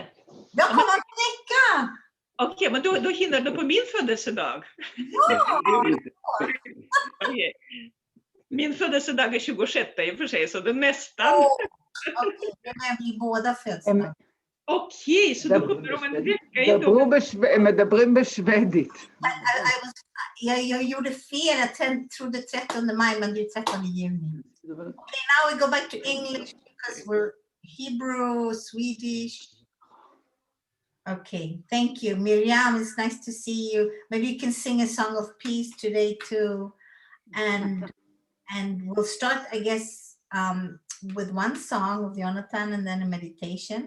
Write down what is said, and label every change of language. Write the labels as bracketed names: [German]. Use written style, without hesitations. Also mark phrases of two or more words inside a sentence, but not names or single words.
[Swedish] Jag kommer om en vecka! Okej, men då hinner du på min födelsedag. Ja! Okej. Min födelsedag är 26 i och för sig, så det är nästan. Okej, då är vi båda födelsedag. Okej, så du kommer om en vecka i [Hebrew] מדברים בשvedית. [Swedish] Jag gjorde fel, jag trodde 13 maj, men det är 13 juni. [English] Okay, now we go back to English because we're Hebrew, Swedish. Okay, thank you. Miriam, it's nice to see you. Maybe you can sing a song of peace today too. And we'll start, I guess, with one song of Jonathan and then a meditation.